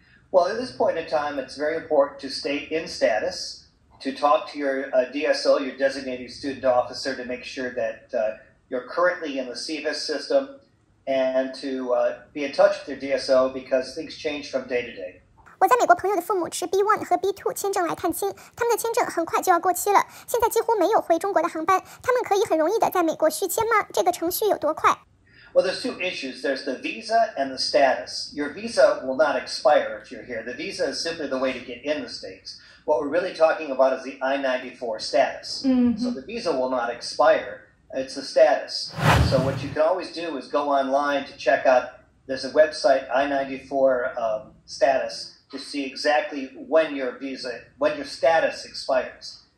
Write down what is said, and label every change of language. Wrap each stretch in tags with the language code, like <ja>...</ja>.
<en>Well, at this point in time, it's very important to stay in status, to talk to your DSO, your designated student officer, to make sure that you're currently in the CVIS system, and to be in touch with your DSO because things change from day to day.</en> <zh>我在美国朋友的父母持 B1 和 B2 签证来探亲，他们的签证很快就要过期了，现在几乎没有回中国的航班，他们可以很容易的在美国续签吗？这个程序有多快？</zh> <en>Well, there's two issues. There's the visa and the status. Your visa will not expire if you're here. The visa is simply the way to get in the States. What we're really talking about is the I-94 status. So the visa will not expire. It's the status. So what you can always do is go online to check out, there's a website, I-94 status, to see exactly when your status expires.</en>